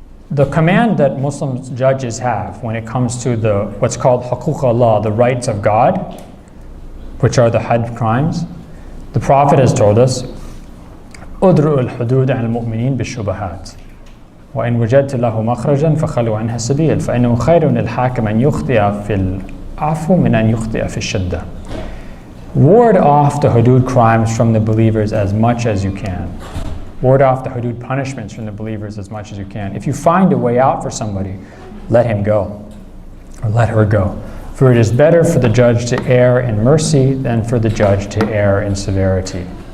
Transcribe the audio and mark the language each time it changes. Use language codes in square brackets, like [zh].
[en] The command that Muslim judges have when it comes to what's called huquq Allah, the rights of God, which are the had crimes, the Prophet has told us, [ar] "Udru al-hudud al-mu'minin bi-shubahat. وإن وجدت له مخرجا فخلوا عنها السبيل فإنه خير للحاكم أن يخطئ في العفو من أن يخطئ في الشدة." [en] Ward off the hudud crimes from the believers as much as you can. Ward off the hudud punishments from the believers as much as you can. If you find a way out for somebody, let him go, or let her go. For it is better for the judge to err in mercy than for the judge to err in severity.